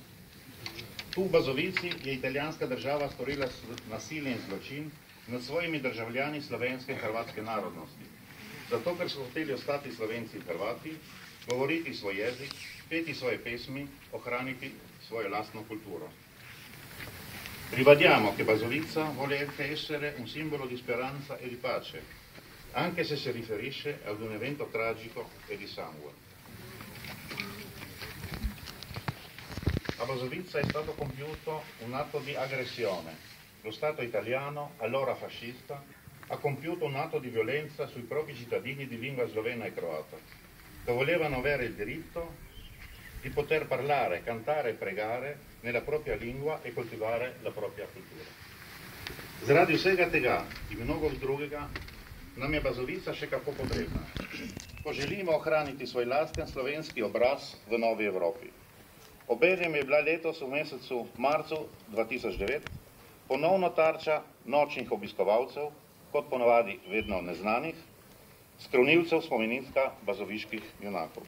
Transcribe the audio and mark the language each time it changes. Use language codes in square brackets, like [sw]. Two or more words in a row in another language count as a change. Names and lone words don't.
[sl] Tu v Bazovici je italijanska država storila nasilje in zločin nad svojimi državljani slovenske in hrvatske narodnosti. zato ker so hoteli ostati Slovenci in Hrvati, govoriti svoj jezik, peti svoje pesmi, ohraniti svojo lastno culturo. [it] Ribadiamo che Basovizza vuole essere un simbolo di speranza e di pace, anche se si riferisce ad un evento tragico e di sangue. A Basovizza è stato compiuto un atto di aggressione. Lo Stato italiano, allora fascista, ha compiuto un atto di violenza sui propri cittadini di lingua slovena e croata, che volevano avere il diritto di poter parlare, cantare e pregare nella propria lingua e coltivare la propria cultura. [sl] Zaradi vsega tega in mnogo drugega nam je Bazovica še kako potrebna. Ko želimo ohraniti svoj lasten slovenski obraz v novi Evropi. Obenem je bila letos v mesecu marcu 2009 ponovno tarča nočnih obiskovalcev, kot ponavadi vedno neznanih, skrovnilcev spomenika bazoviških junakov.